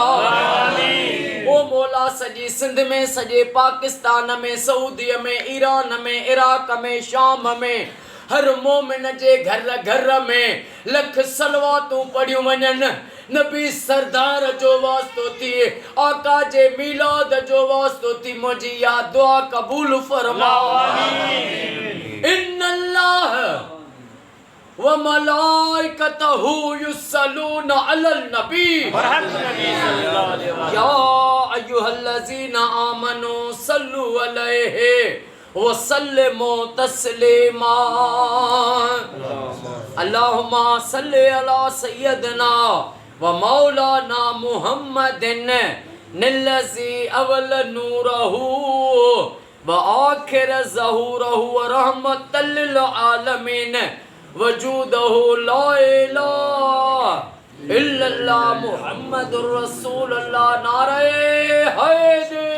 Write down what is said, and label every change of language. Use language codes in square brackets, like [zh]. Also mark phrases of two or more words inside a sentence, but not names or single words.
[sd] ओ मौला सॼी सिंध में सॼे पाकिस्तान में सऊदी में ईरान में इराक में शाम में हर मोमिन जे घर घर में लख सलवातूं पढ़ियूं वञनि। नबी सरदार जो वास्तो थिए आका जे मीलाद जो वास्तो थी मुंहिंजी या दुआ क़बूल फरमा। [ar] إن الله وملائكته يصلون على النبي يا أيها الذين آمنوا صلوا عليه وسلموا تسليما. اللهم صل على سيدنا ومولانا محمد الذي أول نوره وآخر ظهوره ورحمة للعالمين وجوده لا إله إلا الله محمد رسول الله. [ur] نعرۂ حیدر.